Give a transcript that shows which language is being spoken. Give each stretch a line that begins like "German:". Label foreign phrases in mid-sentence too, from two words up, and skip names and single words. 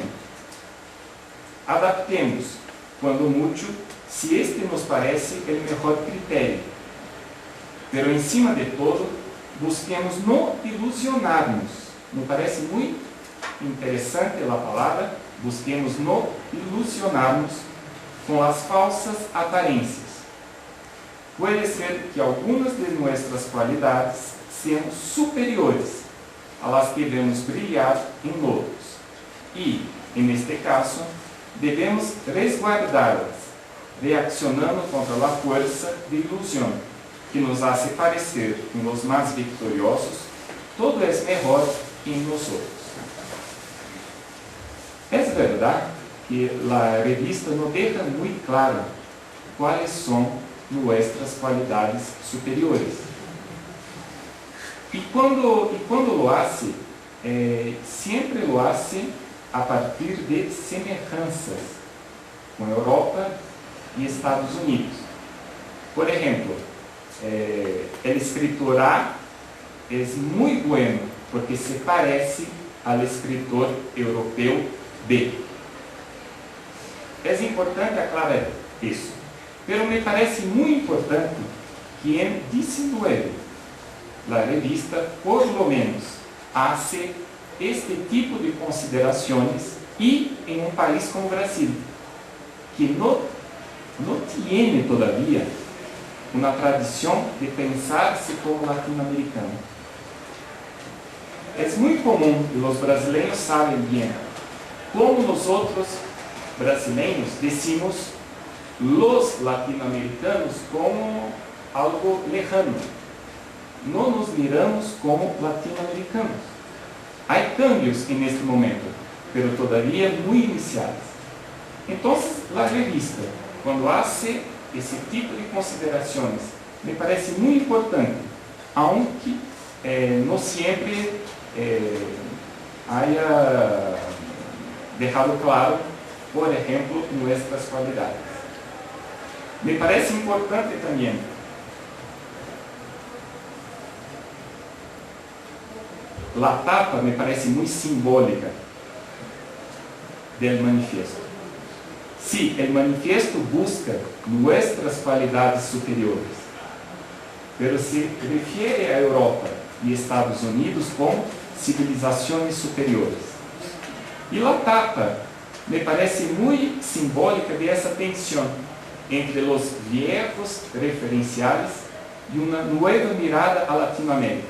Spanish: Adaptemos, quando mucho, si este nos parece el mejor criterio. Pero encima de todo, busquemos no ilusionarnos. Me parece muy interesante la palabra, busquemos no ilusionarnos
Portuguese: com as falsas aparências.
Spanish: Puede ser que
Portuguese: algumas de
Spanish: nuestras
Portuguese: qualidades sejam
Spanish: superiores a las que vemos
Portuguese: brilhar em outros. E, neste caso, devemos resguardá-las, reaccionando contra a força de ilusão, que
Spanish: nos hace
Portuguese: parecer com os mais victoriosos, todo é melhor em nós outros. É verdade que a revista nos deixa muito claro quais são nossas qualidades superiores. E
Spanish: quando lo hace,
Portuguese: sempre
Spanish: lo hace
Portuguese: a partir de semelhanças com a Europa e Estados Unidos. Por exemplo, o escritor A é muito bueno porque se parece ao escritor europeu B. É importante aclarar isso,
Spanish: pero me parece
Portuguese: muito importante que em 19 a revista,
Spanish: por lo menos, hace este tipo
Portuguese: de considerações e em um país como o Brasil, que não tem todavia uma tradição de pensar-se como latino-americano. É muito comum, e os brasileiros sabem bem, como nós outros brasileiros
Spanish: decimos los latino-americanos como algo lejano.
Portuguese: Não nos miramos como latino-americanos. Há cambios neste momento, pero todavia muito iniciais. Então, a revista, quando hace esse tipo de considerações, me parece muito importante,
Spanish: aunque não sempre haya
Portuguese: deixado claro, por exemplo, nossas qualidades. Me parece importante também a tapa, me parece muito simbólica do manifiesto.
Spanish: Sí, el manifiesto busca nuestras cualidades superiores, pero se refiere a Europa
Portuguese: e Estados Unidos como civilizações superiores. E a tapa me parece muito simbólica de essa tensão entre os viejos referenciais e uma nova mirada a Latinoamérica.